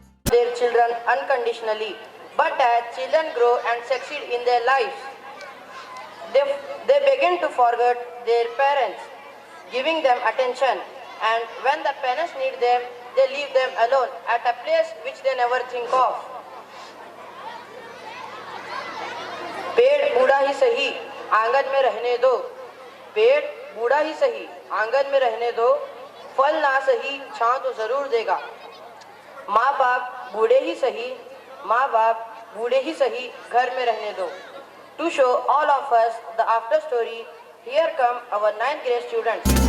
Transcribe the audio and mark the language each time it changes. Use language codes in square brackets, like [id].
[en] Their children unconditionally, but as children grow and succeed in their lives, they begin to forget their parents, giving them attention, and when the parents need them, they leave them alone at a place which they never think of. [hi] पेड़ बूढ़ा ही सही आंगन में रहने दो, पेड़ बूढ़ा ही सही आंगन में रहने दो, फल ना सही छांव तो जरूर देगा। माँ बाप बूढ़े ही सही, माँ बाप बूढ़े ही सही घर में रहने दो। [en] To show all of us the after story, here come our 9th grade students.